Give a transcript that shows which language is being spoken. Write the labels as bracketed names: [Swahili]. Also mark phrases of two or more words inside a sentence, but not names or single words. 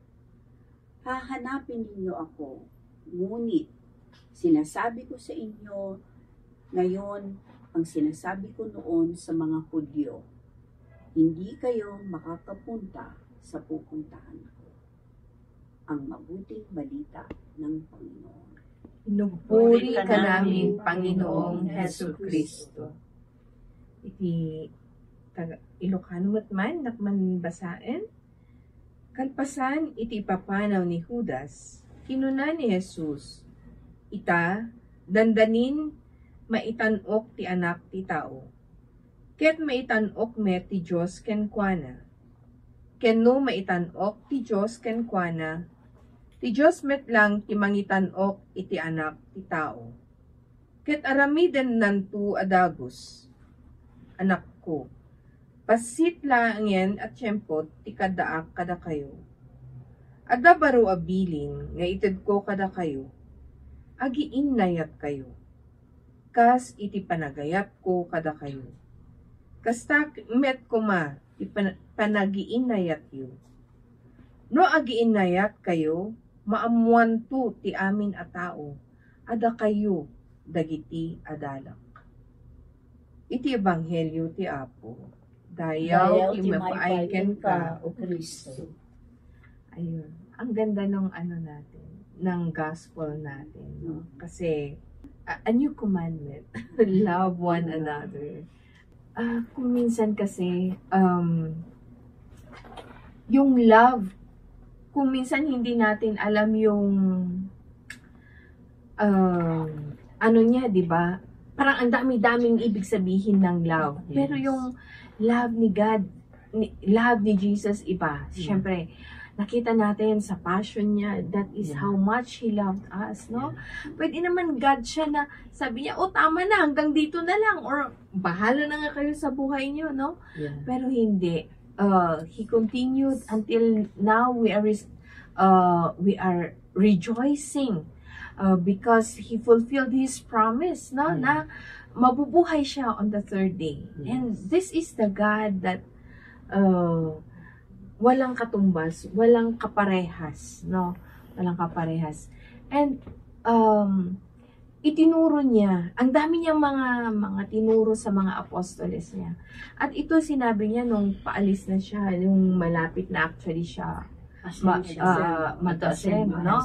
[Filipino] Hahanapin ninyo ako, ngunit sinasabi ko sa inyo ngayon ang sinasabi ko noon sa mga Hudyo, hindi kayo makakapunta sa pupuntahan ko." Ang mabuting balita ng Panginoon. Pinupuri ka namin, Panginoong Hesus Kristo. [Iloko] Iti Ilocano man nakman basaen. Kalpasan iti papanaw ni Judas, kinuna ni Jesus, ita, dandanin, maitanok ti anak ti tao. Ket maitanok met ti Diyos kenkwana. Kenno maitanok ti Diyos kenkwana, ti Diyos met lang ti mangitanok iti anak ti tao. Ket aramiden nantu adagos, anak ko, pasit lang yan at tiyempot ti kadaak kada kayo. Adda baro abilin nga ited ko kada kayo, agiin nayat kayo. Kas iti panagayat ko kada kayo. Kasta met ko ma, ti panagiin nayat yu. No agiin nayat kayo, maamuan to ti amin a tao, ada kayo, dagiti adalak. Iti ebanghelyo ti Apo. Dayaw ti mapaiken ka, o Kristo. [Filipino] Ayun. Ang ganda ng ano natin, ng gospel natin, no? Kasi, [English] a new commandment, love one another. [Filipino] Kung minsan kasi, yung love, kung minsan hindi natin alam yung, ano niya, di ba? Parang ang dami-daming ibig sabihin ng love. Yes. Pero yung love ni God, love ni Jesus, iba. Siyempre, nakita natin sa passion niya, [English] that is how much He loved us, no? [Filipino] Pwede naman God siya na sabi niya, tama na, hanggang dito na lang, or bahala na nga kayo sa buhay niyo, no? Yeah. Pero hindi. [English] He continued until now we are rejoicing because He fulfilled His promise, no? [Filipino] Na mabubuhay siya [English] on the third day. [Filipino] Yes. [English] And this is the God that [Filipino] walang katumbas, walang kaparehas, no? Walang kaparehas. And itinuro niya, ang dami niyang mga tinuro sa mga apostoles niya. At ito sinabi niya nung paalis na siya, yung malapit na actually siya mag-ascend, no?